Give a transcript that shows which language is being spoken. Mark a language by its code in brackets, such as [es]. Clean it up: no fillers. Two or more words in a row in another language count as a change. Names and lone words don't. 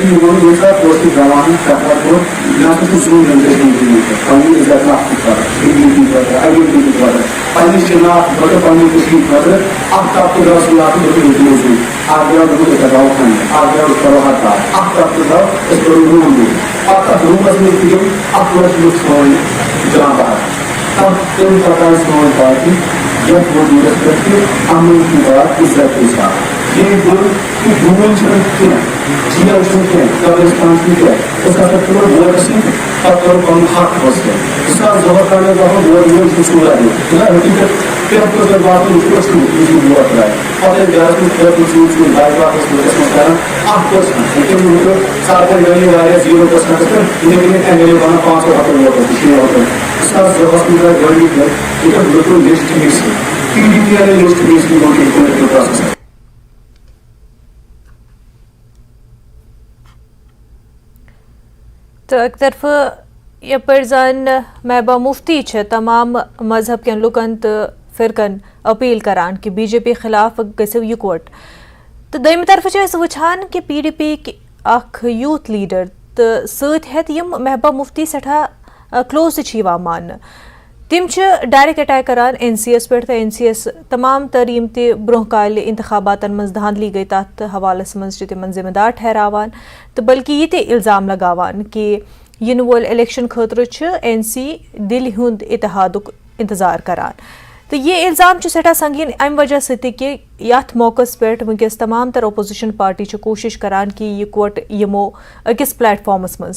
[ks] یہِ ووٚن ییٚمہِ ساتہٕ پوسٹر جوان پرٛٮ۪فر کوٚر مےٚ ہسا چھُ زوٗن اِنٹرسٹ پنٕنہِ عزت نفسہٕ خٲطرٕ ڈگنِٹی خٲطرٕ آیڈنٹی خٲطرٕ پنٕنہِ شناخت خٲطرٕ پنٕنہِ کٔشیٖرِ خٲطرٕ اکھ طبقہٕ درٛاو سِیاست دوٚپُن موٗجوٗد اکھ درٛاو دوٚپُن أسۍ لگاوو کھنٛڈ اکھ درٛاو أسۍ کرو ہڑتال اکھ طبقہٕ درٛاو أسۍ کرو روٗم دِیُن پتہٕ تتھ روٗمس منٛز تہِ گٔے اکھ لچھ لُکھ سٲنۍ جان بحر تمہِ پتہٕ آیہِ سٲنۍ پارٹی یتھ وجوٗدس پٮ۪ٹھ کہِ [ur] امن کی بات عزت کے ساتھ یہ بول کہ [ks] ڈوٗنۍ چھنہٕ کینٛہہ جیل چھُنہٕ کینٛہہ قبرستان چھُنہٕ کینٛہہ أسۍ ہسا کوٚر ووٹہٕ سۭتۍ پتہٕ کوٚر پنُن حق حٲصِل 2002 تام ٲسۍ دپان ووٹ یِوان چھُ ژور حقیٖقت پرٛٮ۪تھ کٲنٛسہِ واتُن یہِ چھُ ٲسمُت یہِ چھُ ووٹ ترٛایہِ پتہٕ ٲسۍ گرس منٛز پھیرنہٕ ژوٗر ژوٗر بایک واپس مُلکس منٛز کران 1% تٔمۍ وُچھو سرکار گٔیے واریاہ 0% پٮ۪ٹھ یِتھے کٔنۍ ایم ایل اے بنان 500 ووٹن 6 ووٹن 2002 منٛز آیہِ گۄڈنِچ لٹہِ یہِ چھُ بالکل لسٹ مِکسٕے پی ڈی پی آیہِ لسٹ مِکسٕے [en] پُلٹِکل پروسیس [ks] تو ایک طرف یپر زن محبوبہ مفتی تمام مذہب کن لکن تو فرقن اپیل کران کہ بی جے پی خلاف گژھو یکوٹ تو دویمہ طرف وچھان کہ پی ڈی پی اخ یوتھ لیڈر تو ست ہیت یم محبوبہ مفتی سٹھا کلوز مان تم ڈائریکٹ اٹیک کران این سی ایس پہ این سی ایس تمام تریم تہ برہ کال انتخاباتن مز دھاندلی گئی تات حوالس مز تمن ذمہ دار ٹھہراوان تو بلکہ یہ تہ الزام لگاوان کہ ین وول الیکشن خاطر این سی دل ہند اتحادک انتظار کران تو یہ الزام سٹھا سنگین ام وجہ ستہ کہ یت موقع پہ ونکس تمام تر اپوزیشن پارٹی کوشش کران کہ یہ کوٹ یمو اکس پلیٹ فارمس مز